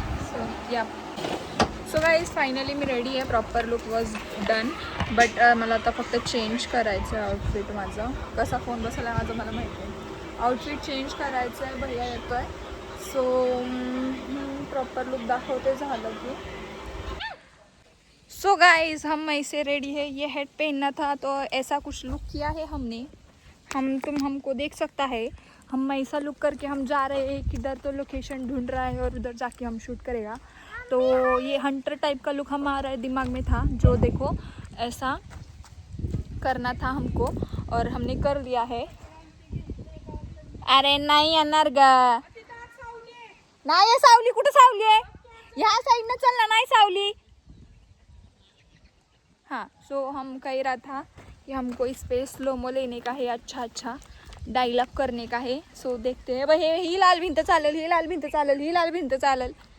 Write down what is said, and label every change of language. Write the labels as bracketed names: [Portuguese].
[Marathi] So या, so guys finally मी ready आहे. [English] proper look was done, [Marathi] but मला आता फक्त चेंज करायचं आहे आउटफिट. माझं कसा फोन बसला आहे माझं मला माहिती आहे. आउटफिट चेंज करायचं आहे, भैया येतो आहे. सो प्रॉपर लुक दाखवते झालं की. [Hindi] सो गाइज हम ऐसे रेडी है, ये हेड पहनना था तो ऐसा कुछ लुक किया है हमने. हमको देख सकता है, हम ऐसा लुक करके हम जा रहे हैं किधर, तो लोकेशन ढूंढ रहा है और उधर जाके हम शूट करेगा. तो ये हंटर टाइप का लुक हमारा दिमाग में था, जो देखो ऐसा करना था हमको और हमने कर लिया है. [Marathi] अरे नाही येणार ग, नाही सावली, कुठं सावली आहे? ह्या साईडनं चल ना, नाही सावली. [Hindi] हाँ, सो हम कह रहा था कि हमको इस पे स्लोमो लेने का है, अच्छा डायलॉग करने का है. सो देखते हैं. [Marathi] भाई ही लाल भिंत चालेल, ही लाल भिंत चालेल, ही लाल भिंत चालेल.